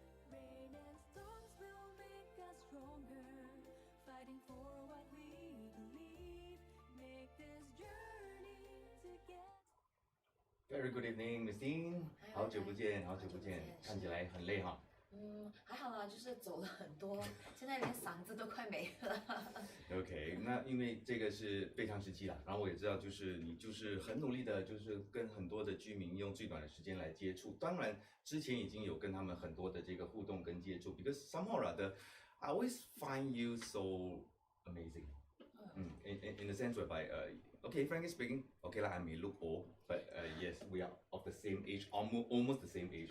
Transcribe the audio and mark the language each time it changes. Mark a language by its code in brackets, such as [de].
[en] Rain and storms will make us stronger, fighting for what we believe. Make this journey together. Very good evening, Miss Dean. [zh] 好久不见，好久不见，看起来很累哈。还好啦，就是走了很多，现在连嗓子都快没了。 OK， 那因为这个是备战时期啦，然后我也知道，就是你就是很努力的，就是跟很多的居民用最短的时间来接触。当然，之前已经有跟他们很多的这个互动跟接触 ， [en] because somehow or other, I always find you so amazing. In the sense whereby, okay, frankly speaking, okay, like I may look old, but yes, we are of the same age, almost the same age.